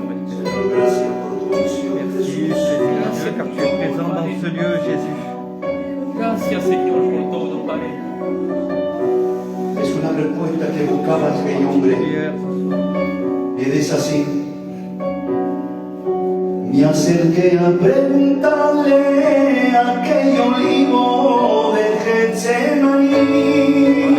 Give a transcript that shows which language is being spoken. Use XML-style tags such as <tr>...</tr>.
<es>Gracias por tu unción, Jesús.</es> <fr>Merci car tu es présent dans ce lieu, Jésus.</fr> <es>Gracias, Señor, por todo, Padre. Es una respuesta que buscaba aquel hombre. Y dice así: me acerqué a preguntarle a aquel olivo de Getsemaní.</es>